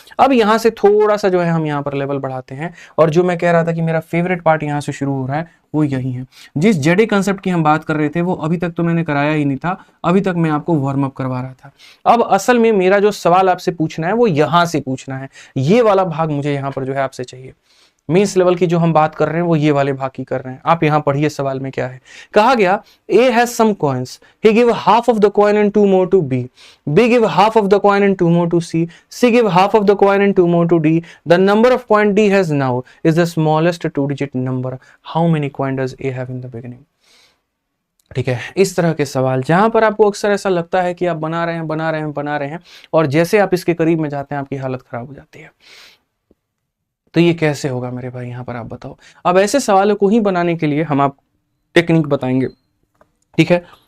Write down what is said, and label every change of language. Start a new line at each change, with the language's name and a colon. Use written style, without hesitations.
Hindi: अब यहाँ से थोड़ा सा जो है हम यहाँ पर लेवल बढ़ाते हैं, और जो मैं कह रहा था कि मेरा फेवरेट पार्ट यहाँ से शुरू हो रहा है वो यही है। जिस जेडे कंसेप्ट की हम बात कर रहे थे वो अभी तक तो मैंने कराया ही नहीं था, अभी तक मैं आपको वार्म अप करवा रहा था। अब असल में मेरा जो सवाल आपसे पूछना है वो यहाँ से पूछना है, ये वाला भाग मुझे यहाँ पर जो है आपसे चाहिए। मीन्स लेवल की जो हम बात कर रहे हैं वो ये वाले भाग की कर रहे हैं। आप यहां पढ़िए सवाल में क्या है, कहा गया
English: A has some coins, he give half of the coin and 2 more to B, B give half of the coin and 2 more to C, C give half of the coin and 2 more to D, the number of coin D has now is the smallest 2-digit number, how many coin does A have in the beginning?
Hindi: ठीक है, इस तरह के सवाल जहां पर आपको अक्सर ऐसा लगता है कि आप बना रहे हैं और जैसे आप इसके करीब में जाते हैं आपकी हालत खराब हो जाती है। तो ये कैसे होगा मेरे भाई, यहाँ पर आप बताओ। अब ऐसे सवालों को ही बनाने के लिए हम आप टेक्निक बताएंगे, ठीक है।